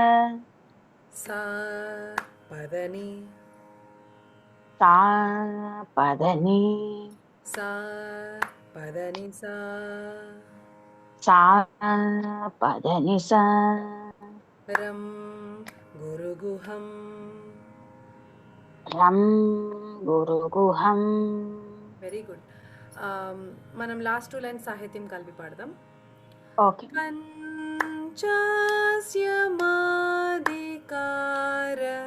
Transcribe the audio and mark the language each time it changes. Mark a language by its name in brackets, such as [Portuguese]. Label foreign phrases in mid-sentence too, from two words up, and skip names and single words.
[Sanskrit] सा पदनि सा पदनि सा पदनि सा सा पदनि सा रं गुरुगुहं రం గురుగుహం. [Telugu] వెరీ గుడ్. మనం [English] last 2 lines [Telugu] సాహిత్యం కలిపి పాడదాం. ఓకే. [Sanskrit] పంచాస్య మాదికార